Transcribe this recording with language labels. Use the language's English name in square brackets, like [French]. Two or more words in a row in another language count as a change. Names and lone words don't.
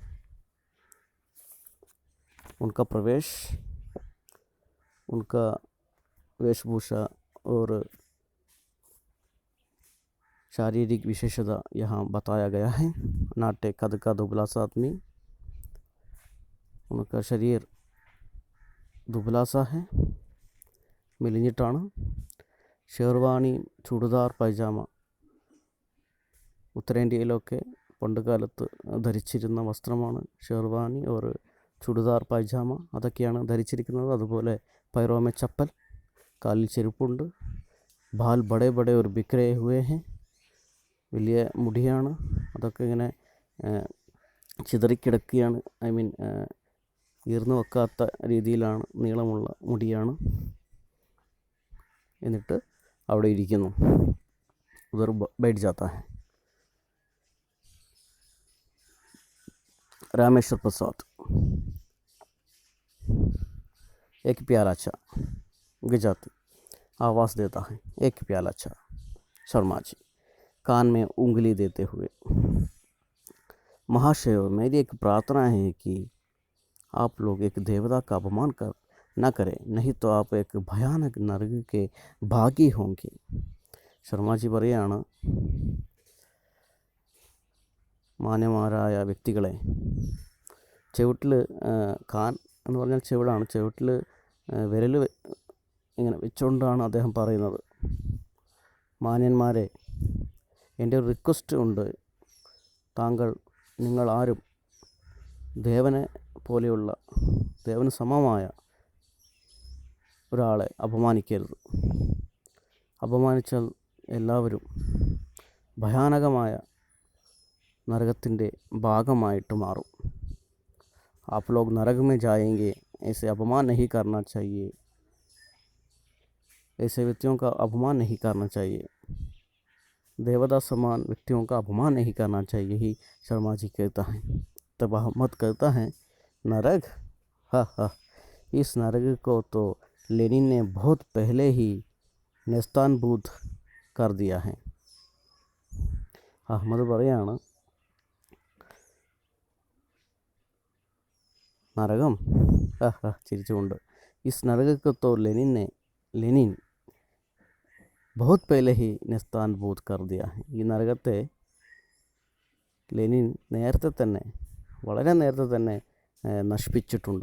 [Hindi] उनका प्रवेश, उनका वेशभूषा और शारीरिक विशेषता यहाँ बताया गया है। नाटे कद का दुबला सा आदमी, उनका शरीर दुबला सा है, [Malayalam] മെലിഞ്ഞിട്ടാണ്. ഷെർവാണി, ചുടിദാർ പൈജാമ, ഉത്തരേന്ത്യയിലൊക്കെ പണ്ടുകാലത്ത് ധരിച്ചിരുന്ന വസ്ത്രമാണ് ഷെർവാണി ഓർ ചുടിദാർ പൈജാമ, അതൊക്കെയാണ് ധരിച്ചിരിക്കുന്നത്. അതുപോലെ [Hindi] पैरों में चप्पल, [Malayalam] കാലിൽ ചെരുപ്പുണ്ട്. [Hindi] बाल बड़े बड़े और बिखरे हुए हैं, [Malayalam] വലിയ മുടിയാണ്, അതൊക്കെ ഇങ്ങനെ ചിതറിക്കിടക്കുകയാണ്. [English] I mean [Malayalam] ഈർന്നു വെക്കാത്ത രീതിയിലാണ്, നീളമുള്ള മുടിയാണ്. എന്നിട്ട് അവിടെ ഇരിക്കുന്നു. [Hindi] ഉധർ बैठ जाता है। रामेश्वर प्रसाद एक प्याला चा, गुजराती आवाज़ देता है, एक प्याला चा। शर्मा जी कान में उंगली देते हुए, महाशय मेरी एक प्रार्थना है कि आप लोग एक देवता का अपमान न करें, नहीं तो आप एक भयानक नरक के भागी होंगे। [Malayalam] ശർമാജി പറയാണ്, മാന്യന്മാരായ വ്യക്തികളെ, ചെവിട്ടിൽ കാൻ എന്ന് പറഞ്ഞാൽ ചെവിടാണ്, ചെവിട്ടിൽ വിരൽ ഇങ്ങനെ വെച്ചുകൊണ്ടാണ് അദ്ദേഹം പറയുന്നത്. മാന്യന്മാരെ, എൻ്റെ ഒരു റിക്വസ്റ്റ് ഉണ്ട്, നിങ്ങൾ ആരും ദേവനെ പോലെയുള്ള, ദേവന് സമമായ ഒരാളെ അപമാനിക്കരുത്. അപമാനിച്ചാൽ എല്ലാവരും ഭയാനകമായ നരകത്തിൻ്റെ ഭാഗമായിട്ട് മാറും. [Hindi] आप लोग नरक में जाएंगे, ऐसे अपमान नहीं करना चाहिए, ऐसे व्यक्तियों का अपमान नहीं करना चाहिए, देवता समान व्यक्तियों का अपमान नहीं करना चाहिए, ही शर्मा जी कहता है। तब अहमद कहता है नरक, हाँ हाँ, इस नरक को तो लेनिन ने बहुत पहले ही नेस्तानबूद कर दिया है। [Malayalam] അഹമ്മദ് പറയാണ്, നരകം, ചിരിച്ചുകൊണ്ട്, [Hindi] इस नरक को तो लेनिन बहुत पहले ही नेस्तनाबूद कर दिया है, [Malayalam] ഈ നരകത്തെ ലെനിൻ നേരത്തെ തന്നെ, വളരെ നേരത്തെ തന്നെ നശിപ്പിച്ചിട്ടുണ്ട്.